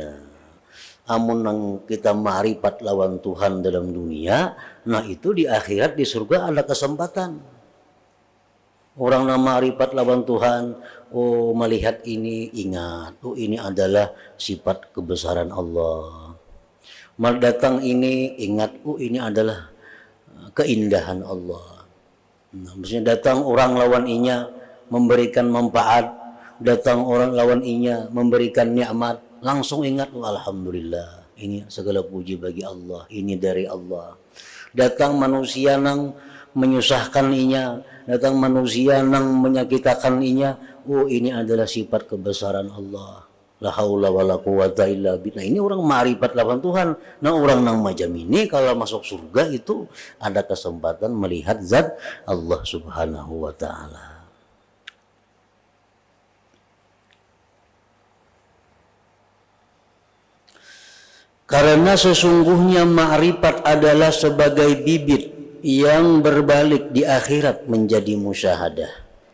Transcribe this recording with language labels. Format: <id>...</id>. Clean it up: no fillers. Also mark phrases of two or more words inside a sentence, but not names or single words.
<id>Amun nang kita ma'rifat lawan Tuhan dalam dunia, nah itu di akhirat di surga ada kesempatan. Orang yang ma'rifat lawan Tuhan, oh melihat ini ingat, oh ini adalah sifat kebesaran Allah. Datang ini ingat, oh ini adalah keindahan Allah. Nah, maksudnya datang orang lawan inya memberikan manfaat, datang orang lawan inya memberikan nikmat, langsung ingat, oh, alhamdulillah, ini segala puji bagi Allah, ini dari Allah. Datang manusia nang menyusahkan inya, datang manusia nang menyakitkan inya, oh ini adalah sifat kebesaran Allah.</id> <ar>La haula wala quwata illa billah.</ar> <id>Ini orang ma'rifat lawan Tuhan. Nah, orang nang macam ini kalau masuk surga itu ada kesempatan melihat zat Allah</id> <ar>Subhanahu wa taala.</ar> <id>Karena sesungguhnya ma'rifat adalah sebagai bibit yang berbalik di akhirat menjadi musyahadah.</id>